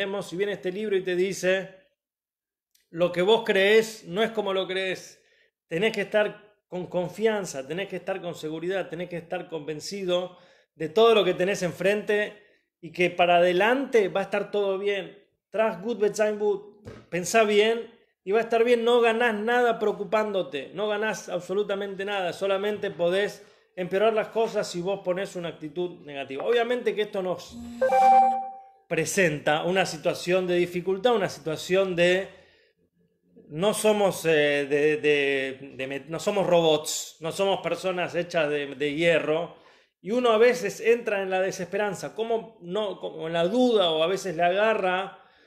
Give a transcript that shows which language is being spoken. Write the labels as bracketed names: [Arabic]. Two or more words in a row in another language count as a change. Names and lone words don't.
[Spanish] Y viene este libro y te dice, lo que vos creés no es como lo creés. Tenés que estar con confianza, tenés que estar con seguridad, tenés que estar convencido de todo lo que tenés enfrente y que para adelante va a estar todo bien. [Yiddish] Trach gut bezain gut, [Spanish] pensá bien y va a estar bien. No ganás nada preocupándote, no ganás absolutamente nada, solamente podés empeorar las cosas si vos ponés una actitud negativa. Obviamente que esto nos presenta una situación de dificultad, una situación de no somos, no somos robots, no somos personas hechas de hierro, y uno a veces entra en la desesperanza, como en la duda, o a veces le agarra,